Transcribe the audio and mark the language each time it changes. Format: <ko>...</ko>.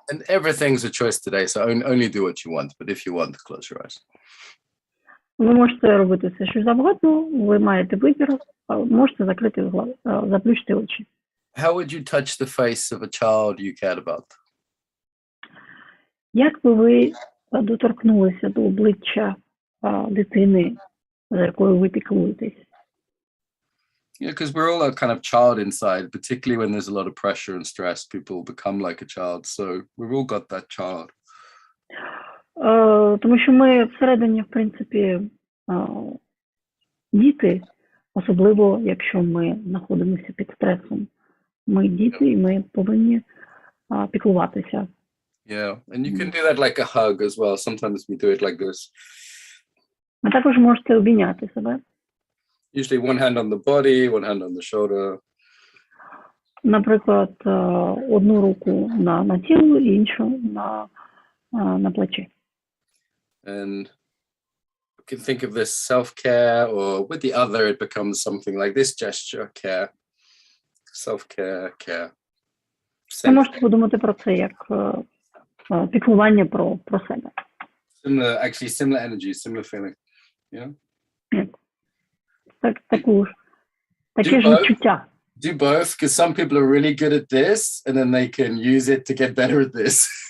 <en>And everything's a choice today, so only do what you want. But if you want, close your eyes.</en> <uk>Ви можете робити все, що завгодно, ви маєте вибір, можете закрити заплющити очі.</uk> <en>How would you touch the face of a child you cared about?</en> <uk>Як би ви доторкнулися до обличчя дитини, за якою ви піклуєтесь?</uk> <en>Yeah, because we're all a kind of child inside, particularly when there's a lot of pressure and stress, people become like a child. So we've all got that child.</en> <uk>Тому що ми всередині, в принципі, діти, особливо якщо ми знаходимося під стресом. Ми діти, і ми повинні піклуватися.</uk> <en>Yeah, and you can do that like a hug as well. Sometimes we do it like this.</en> <uk>А також можете обійняти себе.</uk> <en>Usually one hand on the body, one hand on the shoulder.</en> <uk>Наприклад, одну руку на тіло, іншу на плечі.</uk> <en>And you can think of this self-care, or with the other, it becomes something like this gesture, care, self-care, care.</en> <uk>Ви можете подумати про це як піклування про себе.</uk> <en>Similar energy, similar feeling. Yeah.</en> <uk>Таке ж відчуття.</uk> <en>Do both, because some people are really good at this, and then they can use it to get better at this.</en>